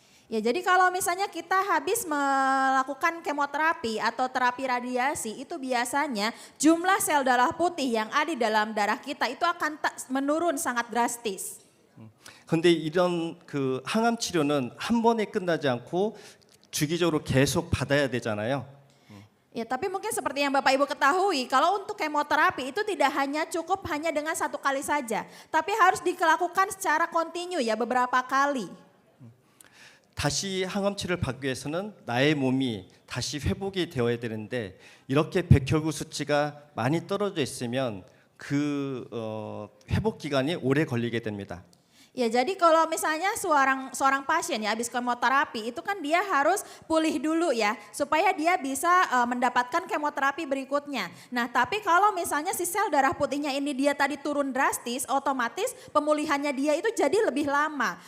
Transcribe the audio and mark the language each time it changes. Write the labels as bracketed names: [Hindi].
[Indonesian] Ya, jadi kalau misalnya kita habis melakukan kemoterapi atau terapi radiasi, itu biasanya jumlah sel darah putih yang ada di dalam darah kita itu akan menurun sangat drastis. [Korean] 그런데 이런 그 항암 치료는 한 번에 끝나지 않고 주기적으로 계속 받아야 되잖아요. [Indonesian] Ya, tapi mungkin seperti yang Bapak Ibu ketahui, kalau untuk kemoterapi itu tidak hanya cukup hanya dengan satu kali saja, tapi harus dilakukan secara kontinu ya beberapa kali. [Korean] 다시 항암 치료를 받기 위해서는 나의 몸이 다시 회복이 되어야 되는데 이렇게 백혈구 수치가 많이 떨어져 있으면 그 회복 기간이 오래 걸리게 됩니다. [Indonesian] Ya, jadi kalau misalnya seorang pasien ya habis kemoterapi itu kan dia harus pulih dulu ya supaya dia bisa mendapatkan kemoterapi berikutnya. Nah, tapi kalau misalnya si sel darah putihnya ini dia tadi turun drastis, otomatis pemulihannya dia itu jadi lebih lama.